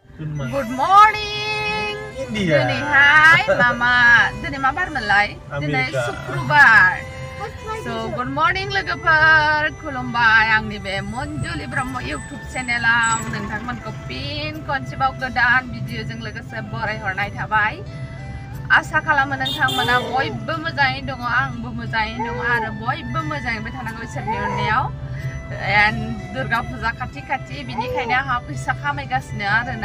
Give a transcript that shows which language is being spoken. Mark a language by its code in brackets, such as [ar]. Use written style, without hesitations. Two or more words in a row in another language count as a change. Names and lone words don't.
[en] Good morning. India. [brx] Dinihai mama, dini ma bar melai. Dini Sukrubar. So [en] good morning [brx] logofer, khulumbai angni be Monjuli Brahmo YouTube channel aw nोंथांमोनखौ फिन खनसेबाव गोदान भिडिअजों लोगोसे बराय हरनाय थाबाय। आसा खालामो नोंथांमोना बयबो मोजाङै दङ, आंबो मोजाङै दङ आरो बयबो मोजाङै थानांगौ इसोरनि अननायाव। दुर्गा फुजा खाथि बिनिखायनो आंहा फैसा खामायगासिनो आरोना।